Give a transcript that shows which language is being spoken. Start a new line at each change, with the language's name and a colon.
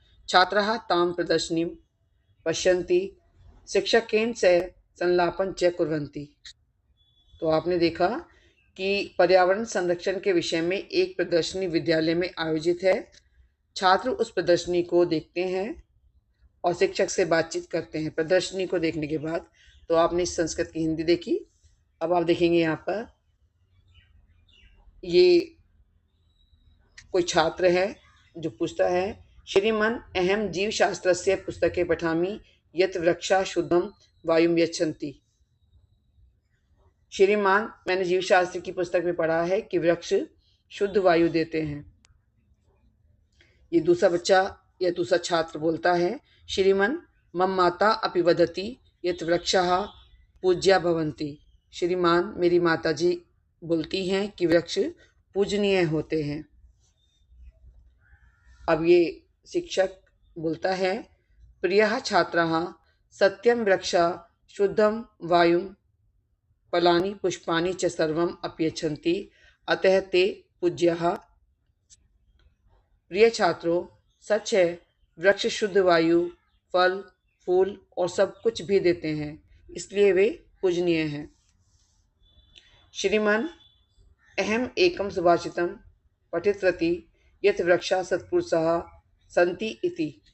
Sanskrit: छात्राः तां प्रदर्शनीं पश्यन्ति, शिक्षकेन सह संलापन च कुर्वन्ति।
Hindi: तो आपने देखा कि पर्यावरण संरक्षण के विषय में एक प्रदर्शनी विद्यालय में आयोजित है। छात्र उस प्रदर्शनी को देखते हैं और शिक्षक से बातचीत करते हैं। प्रदर्शनी को देखने के बाद तो आपने इस संस्कृत की हिंदी देखी। अब आप देखेंगे यहाँ पर ये कोई छात्र है जो पूछता है,
Sanskrit: श्रीमन अहम जीव शास्त्रस्य पुस्तके पठामि यत् वृक्षा शुद्धम वायुम यच्छन्ति।
Hindi: श्रीमान, मैंने जीव शास्त्र की पुस्तक में पढ़ा है कि वृक्ष शुद्ध वायु देते हैं। ये दूसरा बच्चा या दूसरा छात्र बोलता है,
Sanskrit: श्रीमन मम माता अपि वदति यत् वृक्षाः पूज्या भवन्ति।
Hindi: श्रीमान, मेरी माता जी बोलती हैं कि वृक्ष पूजनीय होते हैं। अब ये शिक्षक बोलता है,
Sanskrit: प्रियः छात्राः सत्यं वृक्षा शुद्धं वायुं फलानि पुष्पानि च सर्वम् अपयच्छन्ति, अतः ते पूज्याः।
Hindi: प्रिय छात्रों, सच है वृक्ष शुद्ध वायु, फल, फूल और सब कुछ भी देते हैं, इसलिए वे पूजनीय हैं।
Sanskrit: श्रीमन अहम एकम सुभाषितम पठितवती यत् वृक्षा सत्पुरुषाः सन्ति इति।